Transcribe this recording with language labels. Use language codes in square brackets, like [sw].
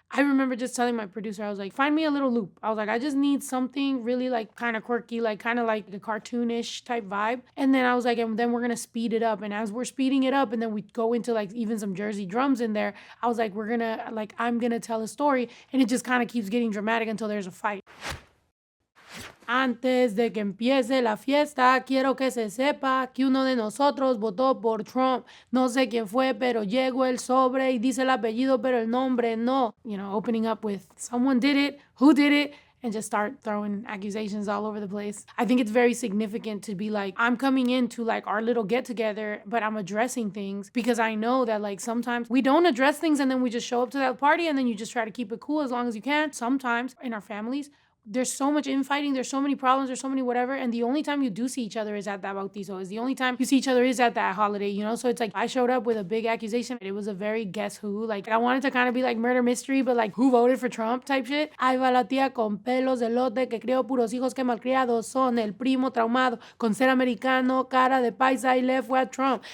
[en] I remember just telling my producer, I was like, find me a little loop. I was like, I just need something really like kind of quirky, like kind of like a cartoonish type vibe. And then I was like, and then we're gonna speed it up. And as we're speeding it up, and then we go into like even some Jersey drums in there, I was like, I'm gonna tell a story. And it just kind of keeps getting dramatic until there's a fight. [es] Antes de que empiece la fiesta, quiero que se sepa que uno de nosotros votó por Trump. No sé quién fue, pero llegó el sobre y dice el apellido, pero el nombre no. [en] You know, opening up with someone did it, who did it, and just start throwing accusations all over the place. I think it's very significant to be like, I'm coming into like our little get together, but I'm addressing things because I know that like sometimes we don't address things and then we just show up to that party and then you just try to keep it cool as long as you can. Sometimes in our families, there's so much infighting, there's so many problems, there's so many whatever, and the only time you do see each other is at that bautizo, is the only time you see each other is at that holiday, you know? So it's like, I showed up with a big accusation. It was a very guess who, like, I wanted to kind of be like murder mystery, but like, who voted for Trump type shit. [es] Ahí va la tía con pelos de lote que crió puros hijos que malcriados son, el primo traumado con ser americano, cara de paisa y le fue a Trump.